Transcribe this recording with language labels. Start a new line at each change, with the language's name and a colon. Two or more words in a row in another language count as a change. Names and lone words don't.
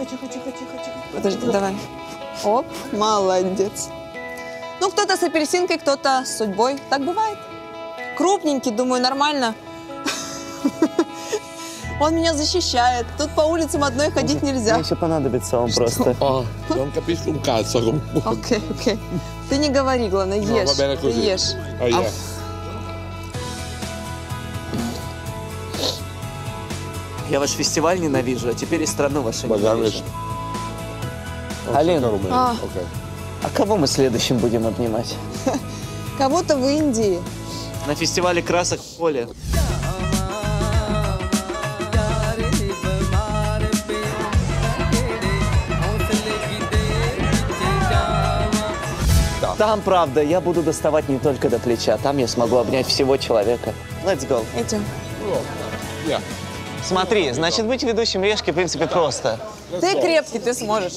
Russian: Подожди, давай. Оп, молодец. Ну, кто-то с апельсинкой, кто-то с судьбой. Так бывает. Крупненький, думаю, нормально. Он меня защищает. Тут по улицам одной ходить нельзя. Мне еще понадобится он просто.
Italian: Non capisco un cazzo comunque.
Russian: Окей. Ты не говори, главное, ешь. Ты ешь. Я ваш фестиваль ненавижу, а теперь и страну вашу ненавижу. Алин, А. а кого мы следующим будем обнимать? Кого-то в Индии. На фестивале красок в поле. Там, правда, я буду доставать не только до плеча. Там я смогу обнять всего человека.
English: Let's go.
Russian: Идем. Смотри, значит, быть ведущим решки, в принципе, просто. Ты крепкий, ты сможешь.